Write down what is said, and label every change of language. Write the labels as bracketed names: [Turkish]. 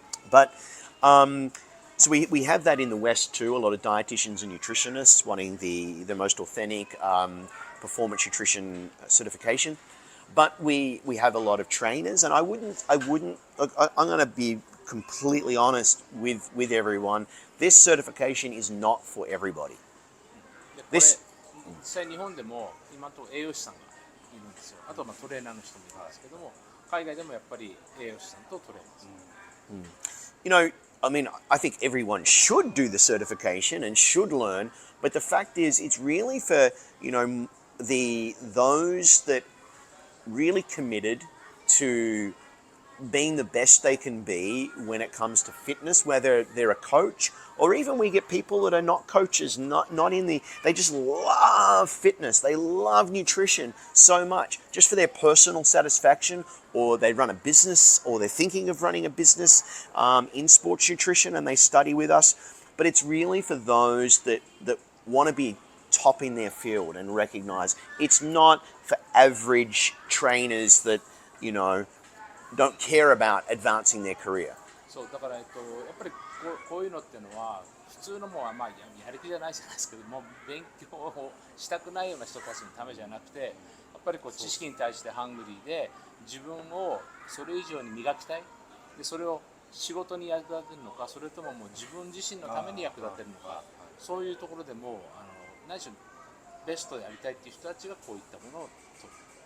[English] But so we have that in the West too, a lot of dietitians and nutritionists wanting the most authentic performance nutrition certification. But we have a lot of trainers, and I wouldn't. Look, I'm going to be completely honest with everyone. This certification is not for everybody. [Japanese] でこれ [English] This [Japanese] 実際日本でも今のところ栄養士さんがいるんですよ。あとはまあトレーナーの人もいるんですけども、海外でもやっぱり栄養士さんとトレーナーさん。 [English] you know, I mean, I think everyone should do the certification and should learn, but the fact is, it's really for, you know, those that really committed to being the best they can be when it comes to fitness, whether they're a coach or even we get people that are not coaches, not in the, they just love fitness, they love nutrition so much just for their personal satisfaction, or they run a business, or they're thinking of running a business in sports nutrition and they study with us. But it's really for those that want to be top in their field and recognize it's not for average trainers that, you know, don't care about advancing their career. [Japanese] そうだから、やっぱりこういうのっていうのは普通のもう、まあ、やる気じゃないじゃないですけども、勉強をしたくないような人たちのためじゃなくて、やっぱりこう知識に対してハングリーで自分をそれ以上に磨きたいで、それを仕事に役立てるのか、それとももう自分自身のために役立てるのか、そういうところでも何しろベストでやりたいっていう人たちがこういったものを取る。